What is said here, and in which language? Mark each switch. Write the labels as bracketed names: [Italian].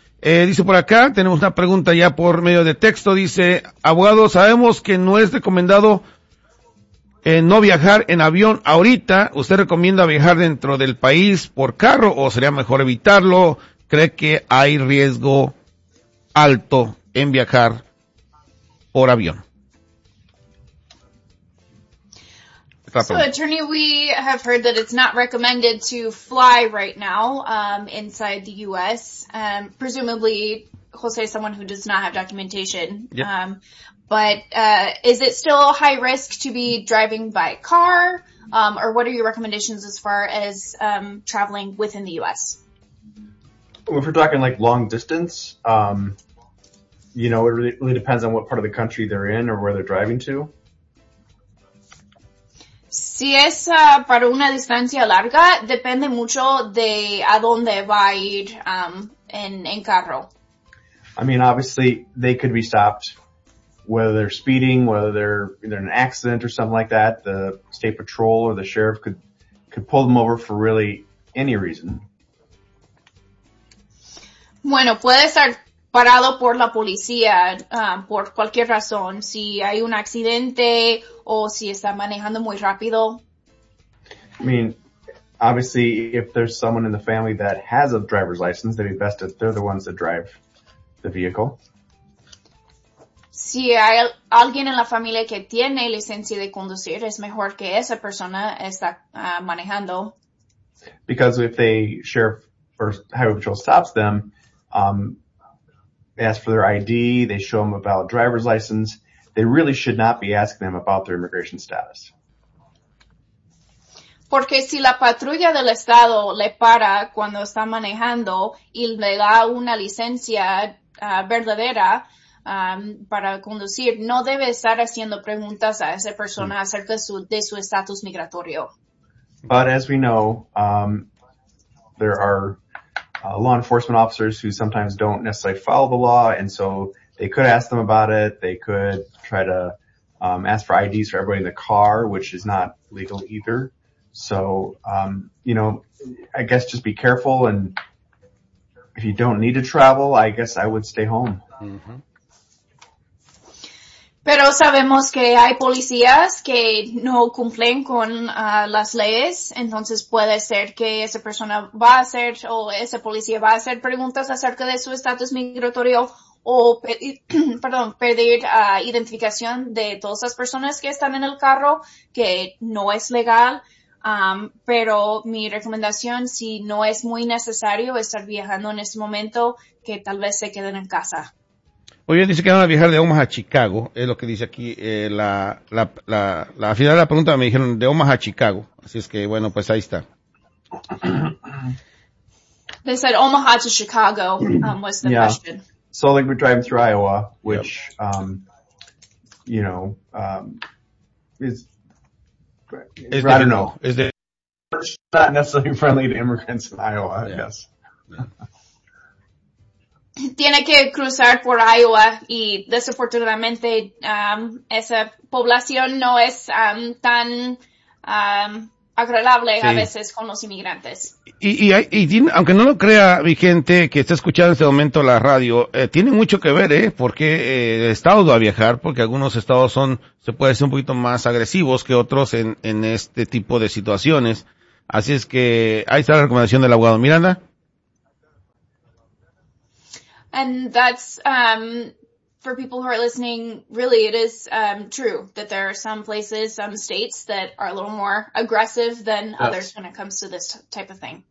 [Spanish] Dice por acá, tenemos una pregunta ya por medio de texto. Dice, abogado, sabemos que no es recomendado no viajar en avión ahorita. ¿Usted recomienda viajar dentro del país por carro o sería mejor evitarlo? ¿Cree que hay riesgo alto en viajar por avión? [English] So, attorney, we have heard that it's not recommended to fly right now inside the U.S. Presumably, Jose is someone who does not have documentation. Yep. But is it still high risk to be driving by car? Or what are your recommendations as far as traveling within the U.S.? Well, if we're talking like long distance, you know, it really depends on what part of the country they're in or where they're driving to. [Spanish] Si es para una distancia larga, depende mucho de a dónde va a ir en carro. [English] I mean, obviously, they could be stopped, whether they're speeding, whether they're in an accident or something like that. The state patrol or the sheriff could pull them over for really any reason. [Spanish] Bueno, puede ser parado por la policía por cualquier razón, si hay un accidente o si está manejando muy rápido. [English] I mean, obviously, if there's someone in the family that has a driver's license, they'd be best if they're the ones that drive the vehicle. [Spanish] Si hay alguien en la familia que tiene licencia de conducir, es mejor que esa persona está manejando. [English] Because if the sheriff or highway patrol stops them, ask for their ID, they show them a valid driver's license, they really should not be asking them about their immigration status. [Spanish] Porque si la patrulla del estado le para cuando está manejando y le da una licencia verdadera para conducir, no debe estar haciendo preguntas a esa persona acerca de su estatus migratorio. [English] But as we know, there are law enforcement officers who sometimes don't necessarily follow the law, and so they could ask them about it. They could try to ask for IDs for everybody in the car, which is not legal either. So, you know, I guess just be careful, and if you don't need to travel, I guess I would stay home. Mm-hmm. [Spanish] Pero sabemos que hay policías que no cumplen con las leyes, entonces puede ser que esa persona va a hacer o esa policía va a hacer preguntas acerca de su estatus migratorio o pedir identificación de todas las personas que están en el carro, que no es legal. Pero mi recomendación, si no es muy necesario estar viajando en este momento, que tal vez se queden en casa. Muy bien, dice que van a viajar de Omaha a Chicago, es lo que dice aquí la final de la pregunta, me dijeron de Omaha a Chicago, así es que bueno, pues ahí está. [English] They said Omaha to Chicago was the question. So like we're driving through Iowa, which you know, is it's I don't know. Is it not necessarily friendly to immigrants in Iowa? Yeah. I guess. [Spanish] tiene que cruzar por Iowa y desafortunadamente esa población no es tan agradable sí. A veces con los inmigrantes. Y tiene, aunque no lo crea mi gente que está escuchando en este momento la radio, tiene mucho que ver, porque el estado va a viajar, porque algunos estados son, se puede decir, un poquito más agresivos que otros en este tipo de situaciones. Así es que ahí está la recomendación del abogado Miranda. [English] And that's, for people who are listening, really it is true that there are some places, some states that are a little more aggressive than yes. others when it comes to this type of thing.